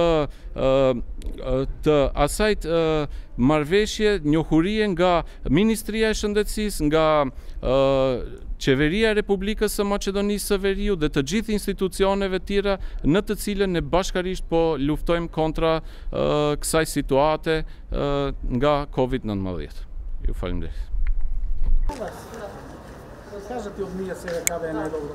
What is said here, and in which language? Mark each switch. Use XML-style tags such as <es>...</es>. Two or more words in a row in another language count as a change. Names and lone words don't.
<sq>të asajt marrëveshje, njohurie nga Ministria e Shëndetësisë, nga Qeveria e Republikës së Maqedonisë së Veriut dhe të gjithë institucioneve tjera në të cilën ne bashkarisht po luftojmë kontra kësaj situate nga COVID-19. Ju falenderoj.</sq> <bg>Кажете от ние сега къде е най-добро.</bg>